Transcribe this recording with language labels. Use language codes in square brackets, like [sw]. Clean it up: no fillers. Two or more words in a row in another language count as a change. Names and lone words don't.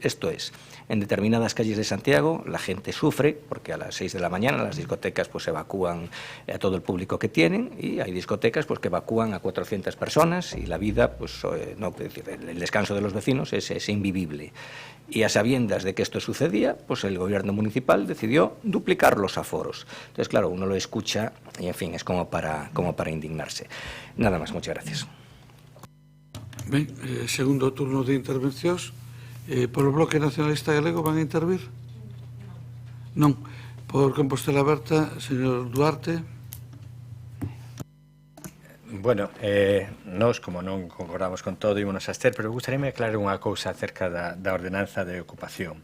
[es] Esto es, en determinadas calles de Santiago la gente sufre porque a las 6 de la mañana las discotecas pues evacúan a todo el público que tienen, y hay discotecas pues que evacúan a 400 personas y la vida, pues no, es decir, el descanso de los vecinos es invivible. Y a sabiendas de que esto sucedía, pues el gobierno municipal decidió duplicar los aforos. Entonces, claro, uno lo escucha y, en fin, es como para indignarse. Nada más, muchas gracias. [gl] Ben, segundo turno de intervencións. Polo Bloque Nacionalista Galego van a intervir? Non. Por Compostela Aberta, señor Duarte. Bueno, nós, como non concordamos con todo, ímonos a abster, pero gustaríame aclarar unha cousa acerca da ordenanza de ocupación.